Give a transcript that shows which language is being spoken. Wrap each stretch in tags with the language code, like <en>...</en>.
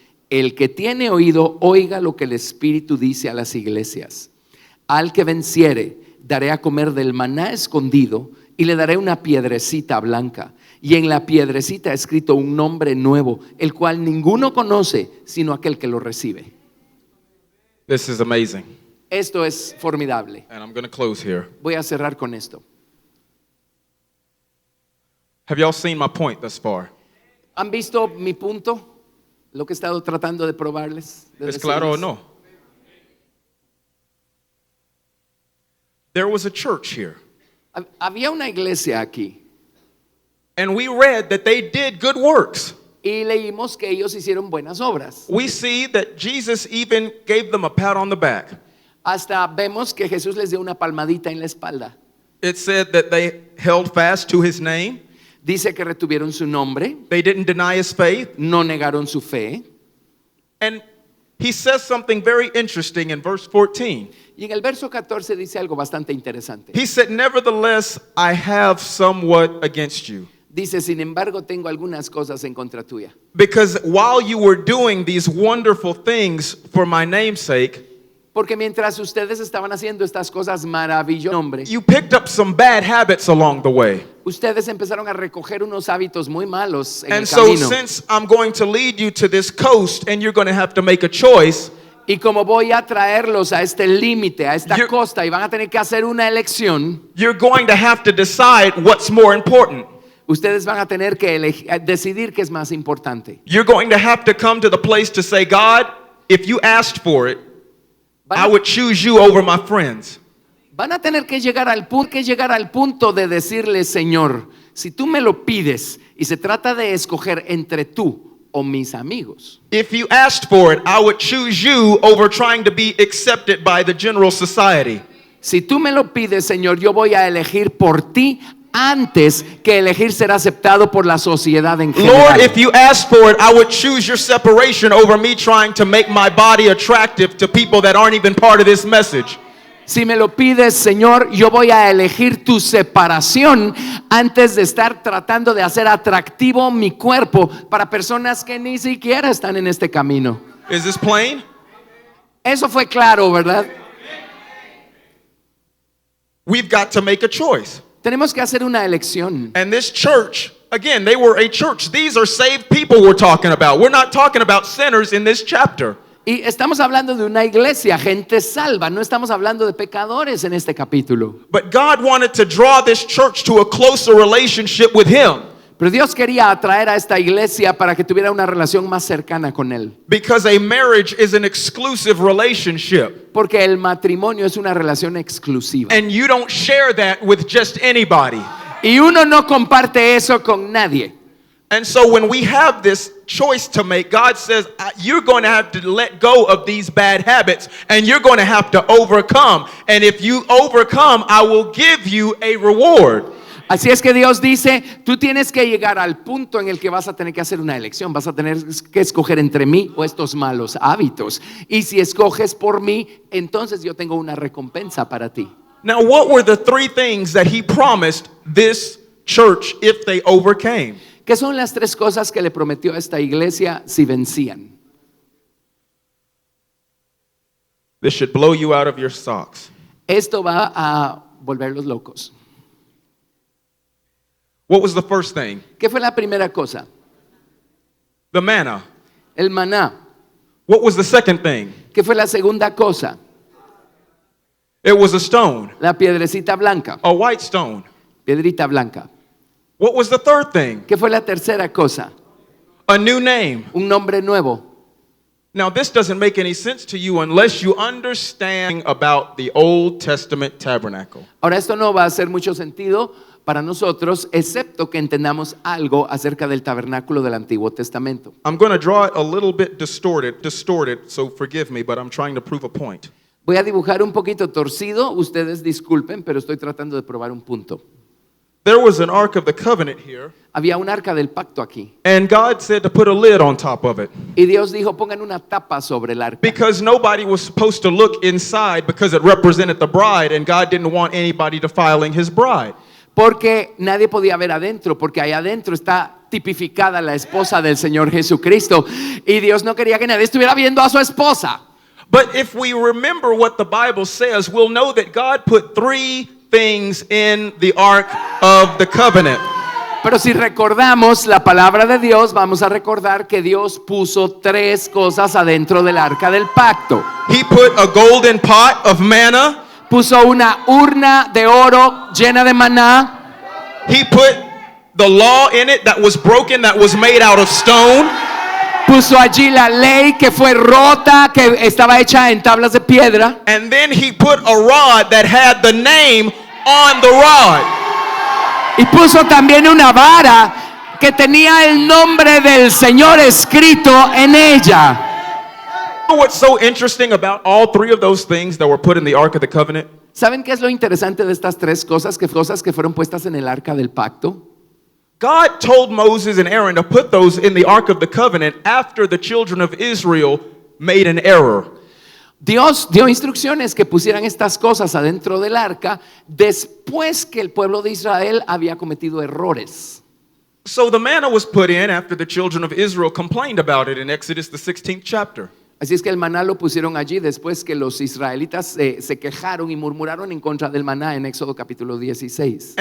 <es>El que tiene oído, oiga lo que el Espíritu dice a las iglesias. Al que venciere, daré a comer del maná escondido y le daré una piedrecita blanca. Y en la piedrecita ha escrito un nombre nuevo, el cual ninguno conoce sino aquel que lo recibe.</es> <en>this is amazing.</en> <es>Esto es formidable.</es> <en>And I'm going to close here.</en> <es>Voy a cerrar con esto.</es> <en>Have y'all seen my point thus far?</en> <es>¿Han visto mi punto? Lo que he estado tratando de probarles. De ¿Es claro o decirles. no?</es> <en>There was a church here.</en> <es>Había una iglesia aquí</es> <en>And we read that they did good works.</en> <es>y leímos que ellos hicieron buenas obras.</es> <en>We see that Jesus even gave them a pat on the back.</en> <es>Hasta vemos que Jesús les dio una palmadita en la espalda.</es> <en>It said that they held fast to his name.</en> <es>Dice que retuvieron su nombre,</es> <en>They didn't deny his faith.</en> <es>no negaron su fe.</es> <en>And he says something very interesting in verse 14.</en> <es>Y en el verso 14 dice algo bastante interesante.</es> <en>He said, "Nevertheless, I have somewhat against you.</en> <es>Dice, sin embargo, tengo algunas cosas en contra tuya.</es> <en>Because while you were doing these wonderful things for my name's sake,</en> <es>Porque mientras ustedes estaban haciendo estas cosas maravillosas, hombre,</es> <en>you picked up some bad habits along the way.</en> <es>ustedes empezaron a recoger unos hábitos muy malos en</es> <en>And</en> <es>el</es> <en>so,</en> <es>camino.</es> <en>since I'm going to lead you to this coast and you're going to have to make a choice,</en> <es>Y como voy a traerlos a este límite, a esta</es> <en>You're-</en> <es>costa, y van a tener que hacer una elección,</es> <en>you're going to have to decide what's more important.</en> <es>ustedes van a tener que decidir qué es más importante.</es> <en>You're going to have to come to the place to say, God, if you asked for it,</en> <es>Van</es> <en>I</en> <es>a,</es> <en>would choose you over my friends.</en> <es>van a tener que llegar al punto de decirle, Señor, si tú me lo pides y se trata de escoger entre tú o mis amigos,</es> <en>If you asked for it, I would choose you over trying to be accepted by the general society.</en> <es>si tú me lo pides, Señor, yo voy a elegir por ti antes que elegir ser aceptado por la sociedad en general.</es> <en>Lord, if you asked for it, I would choose your separation over me trying to make my body attractive to people that aren't even part of this message.</en> <es>Si me lo pides, Señor, yo voy a elegir tu separación antes de estar tratando de hacer atractivo mi cuerpo para personas que ni siquiera están en este camino.</es> <en>Is this plain?</en> <es>Eso fue claro, ¿verdad?</es> <en>We've got to make a choice.</en> <es>Tenemos que hacer una elección.</es> <en>And this church, again, they were a church. These are saved people we're talking about. We're not talking about sinners in this chapter.</en> <es>Y estamos hablando de una iglesia, gente salva, no estamos hablando de pecadores en este capítulo.</es> <en>But God wanted to draw this church to a closer relationship with Him.</en> <es>Pero Dios quería atraer a esta iglesia para que tuviera una relación más cercana con Él.</es> <en>Because a marriage is an exclusive relationship.</en> <es>Porque el matrimonio es una relación exclusiva.</es> <en>And you don't share that with just anybody.</en> <es>Y uno no comparte eso con nadie.</es> <en>And so when we have this choice to make, God says, you're going to have to let go of these bad habits and you're going to have to overcome. And if you overcome, I will give you a reward.</en> <es>Así es que Dios dice, tú tienes que llegar al punto en el que vas a tener que hacer una elección, vas a tener que escoger entre mí o estos malos hábitos. Y si escoges por mí, entonces yo tengo una recompensa para ti.</es> <en>Now, what were the three things that He promised this church if they overcame?</en> <es>¿Qué son las tres cosas que le prometió a esta iglesia si vencían?</es> <en>This should blow you out of your socks.</en> <es>Esto va a volverlos locos.</es> <en>What was the first thing?</en> <es>¿Qué fue la primera cosa?</es> <en>The manna.</en> <es>El maná.</es> <en>What was the second thing?</en> <es>¿Qué fue la segunda cosa?</es> <en>It was a stone,</en> <es>La piedrecita blanca.</es> <en>a white stone.</en> <es>Piedrita blanca.</es> <en>What was the third thing?</en> <es>¿Qué fue la tercera cosa?</es> <en>A new name.</en> <es>Un nombre nuevo.</es> <en>Now, this doesn't make any sense to you unless you understand about the Old Testament tabernacle.</en> <es>Ahora esto no va a hacer mucho sentido para nosotros, excepto que entendamos algo acerca del tabernáculo del Antiguo Testamento.</es> <en>I'm going to draw it a little bit distorted, so forgive me, but I'm trying to prove a point.</en> <es>Voy a dibujar un poquito torcido, ustedes disculpen, pero estoy tratando de probar un punto.</es> <en>There was an Ark of the Covenant here,</en> <es>Había un arca del pacto aquí.</es> <en>and God said to put a lid on top of it</en> <es>Y Dios dijo, pongan una tapa sobre el arca.</es> <en>because nobody was supposed to look inside because it represented the bride, and God didn't want anybody defiling His bride.</en> <es>Porque nadie podía ver adentro, porque ahí adentro está tipificada la esposa del Señor Jesucristo. Y Dios no quería que nadie estuviera viendo a su esposa.</es> <en>But if we remember what the Bible says, we'll know that God put three things in the Ark of the Covenant.</en> <es>Pero si recordamos la palabra de Dios, vamos a recordar que Dios puso 3 cosas adentro del arca del pacto.</es> <en>He put a golden pot of manna.</en> <es>Puso una urna de oro llena de maná.</es> <en>He put the law in it that was broken, that was made out of stone.</en> <es>Puso allí la ley que fue rota, que estaba hecha en tablas de piedra.</es> <en>And then he put a rod that had the name on the rod.</en> <es>Y puso también una vara que tenía el nombre del Señor escrito en ella.</es> <en>You know what's so interesting about all 3 of those things that were put in the Ark of the Covenant?</en> <es>¿Saben qué es lo interesante de estas 3 cosas que fueron puestas en el arca del pacto?</es> <en>God told Moses and Aaron to put those in the Ark of the Covenant after the children of Israel made an error.</en> <es>Dios dio instrucciones que pusieran estas cosas adentro del arca después que el pueblo de Israel había cometido errores.</es> <en>So the manna was put in after the children of Israel complained about it in Exodus the 16th chapter.</en> <es>Así es que el maná lo pusieron allí después que los israelitas se quejaron y murmuraron en contra del maná en Éxodo capítulo 16.</es>